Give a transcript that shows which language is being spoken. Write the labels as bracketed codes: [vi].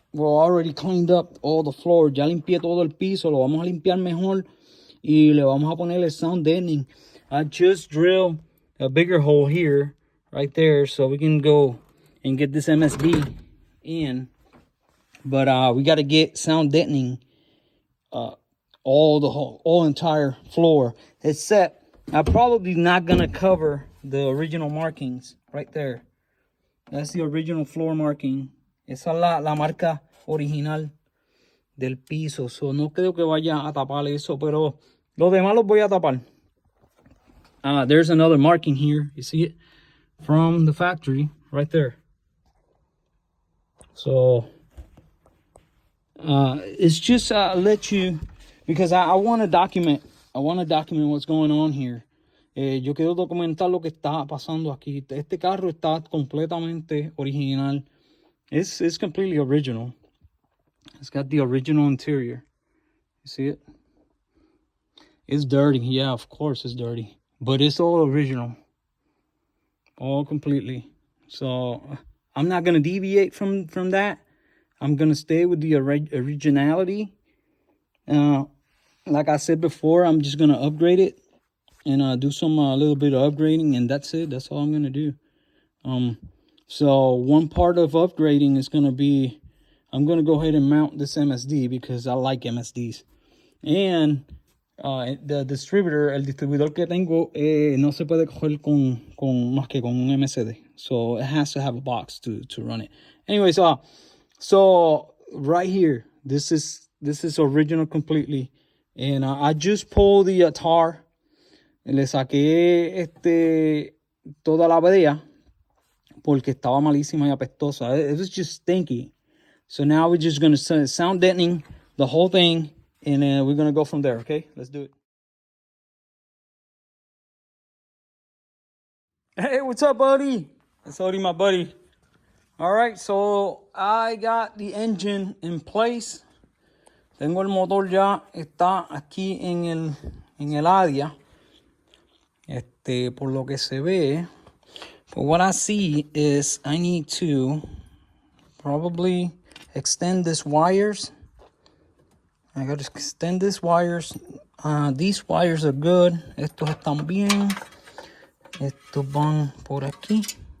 [en] Well, already cleaned up all the floor. [es] Ya limpié todo el piso. Lo vamos a limpiar mejor y le vamos a poner el sound deadening. [en] I just drilled a bigger hole here, right there, so we can go and get this MSD in. But we got to get sound deadening all entire floor, except I'm probably not gonna cover the original markings right there. That's the original floor marking. [es] Esa es la marca original del piso. So no creo que vaya a tapar eso, pero lo demás los voy a tapar. [en] There's another marking here. You see it? From the factory right there. So it's just let you, because I want to document. I want to document what's going on here. [es] Yo quiero documentar lo que está pasando aquí. Este carro está completamente original. [en] It's completely original. It's got the original interior. You see it? It's dirty. Yeah, of course it's dirty. But it's all original. All completely. So I'm not going to deviate from that. I'm going to stay with the originality. Like I said before, I'm just going to upgrade it and do some little bit of upgrading, and that's it. That's all I'm going to do. So one part of upgrading is going to be, I'm going to go ahead and mount this MSD because I like MSDs. And the distributor, [es] el distribuidor que tengo, no se puede coger con más que con un MSD. [en] So it has to have a box to run it. Anyways, so right here, this is original completely. And I just pulled the tar. [es] Le saqué toda la brea porque estaba malísima y apestosa. [en] It was just stinky. So now we're just going to sound deadening the whole thing, and we're going to go from there, okay? Let's do it. Hey, what's up, buddy? That's Odie, my buddy. All right, so I got the engine in place. [es] Tengo el motor ya, está aquí en el área. Por lo que se ve, [en] but what I see is I need to probably extend these wires. I got to extend these wires. These wires are good. [es] Estos están bien. Estos van por aquí.